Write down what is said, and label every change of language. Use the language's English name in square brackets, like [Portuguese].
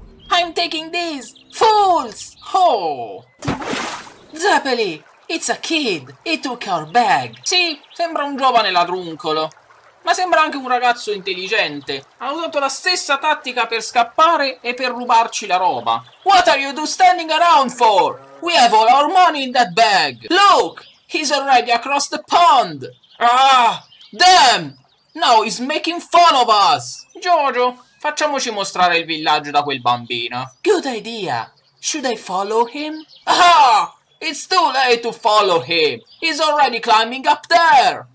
[English] I'm taking this! Fools! Oh! Zeppeli! It's a kid! He took our bag! [Italian] Sì, sembra un giovane ladruncolo. Ma sembra anche un ragazzo intelligente. Ha usato la stessa tattica per scappare e per rubarci la roba. [English] What are you two standing around for? We have all our money in that bag! Look! He's already across the pond! Ah! Damn! Now he's making fun of us! [Italian] Jojo, facciamoci mostrare il villaggio da quel bambino. [English] Good idea! Should I follow him? Ah! It's too late to follow him! He's already climbing up there!